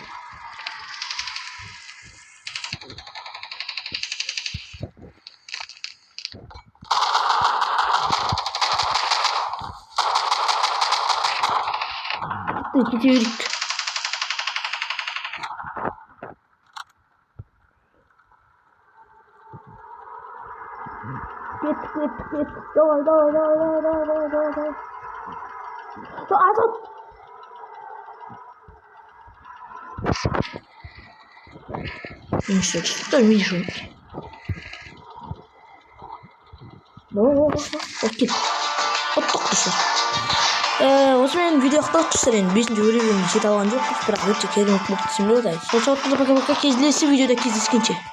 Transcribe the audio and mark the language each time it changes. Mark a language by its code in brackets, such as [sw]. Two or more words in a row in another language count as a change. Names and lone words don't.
[tr] Gidiyoruz. Git. [ru] Давай. Azat. Миша, что Миша? Окей. [kk] Осымен видео аяқталып енді 5-ші бөлігін жете алған жоқпыз, бірақ өте керемет болды десем де болады. Сол себепті келесі видеода кездескенше.